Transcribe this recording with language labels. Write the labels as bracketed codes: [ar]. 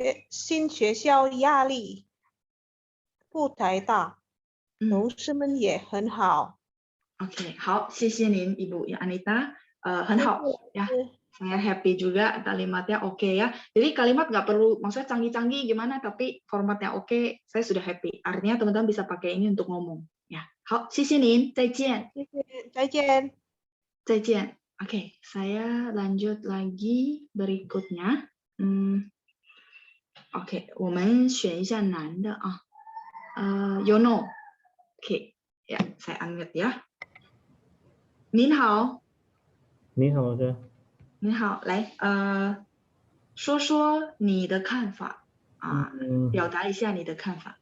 [zh] 新学校压力不太大，同事们也很好。 OK， 好，谢谢您Ibu Anita， 很好ya。 [id] Saya happy juga kalimatnya oke ya. Jadi kalimat nggak perlu maksudnya canggih-canggih gimana, tapi formatnya oke, saya sudah happy. Artinya teman-teman bisa pakai ini untuk ngomong ya. [zh] 好，谢谢您，再见。再见。再见。 [id] Oke, saya lanjut lagi berikutnya. [zh] Oke, 我们选一下男的啊。 [id] Yono. Oke, ya, saya unmute ya. 您好。 [zh] 你好的。你好，来，说说你的看法啊，表达一下你的看法。